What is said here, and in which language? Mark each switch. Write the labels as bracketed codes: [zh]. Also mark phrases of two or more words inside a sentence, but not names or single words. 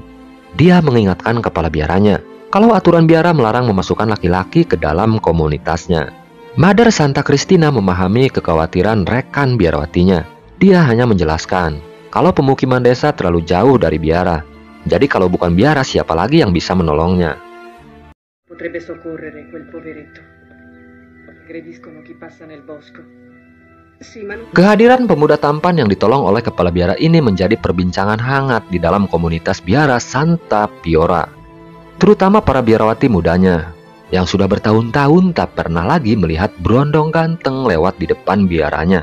[id] Dia mengingatkan kepala biaranya kalau aturan biara melarang memasukkan laki-laki ke dalam komunitasnya. Mother Santa Cristina memahami kekhawatiran rekan biarawatinya. Dia hanya menjelaskan kalau pemukiman desa terlalu jauh dari biara. Jadi kalau bukan biara, siapa lagi yang bisa menolongnya? [it] Potrebbe soccorrere quel poveretto. Aggrediscono chi passa nel bosco. [id] Kehadiran pemuda tampan yang ditolong oleh kepala biara ini menjadi perbincangan hangat di dalam komunitas biara Santa Piora. Terutama para biarawati mudanya yang sudah bertahun-tahun tak pernah lagi melihat berondong ganteng lewat di depan biaranya.